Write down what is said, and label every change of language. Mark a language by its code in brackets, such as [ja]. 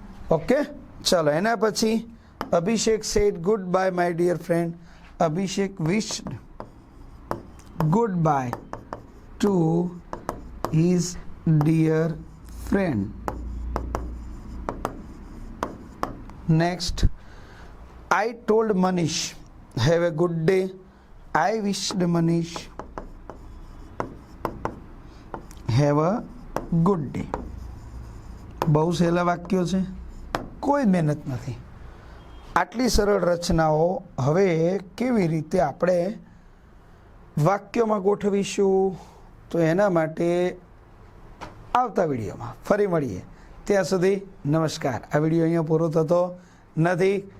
[gu] Okay, ચલો. એના પછી [en] Abhishek said goodbye my dear friend. Abhishek wished goodbye to his dear friend. Next, I told Manish, have a good day. I wished Manish have a good day. [gu] બહુ સહેલા વાક્યો છે, કોઈ મહેનત નથી. આટલી સરળ રચનાઓ હવે કેવી રીતે આપણે વાક્યોમાં ગોઠવીશું, તો એના માટે આવતા વિડીયોમાં ફરી મળીએ. ત્યાં સુધી નમસ્કાર. આ વિડીયો અહીંયા પૂરો થતો નથી.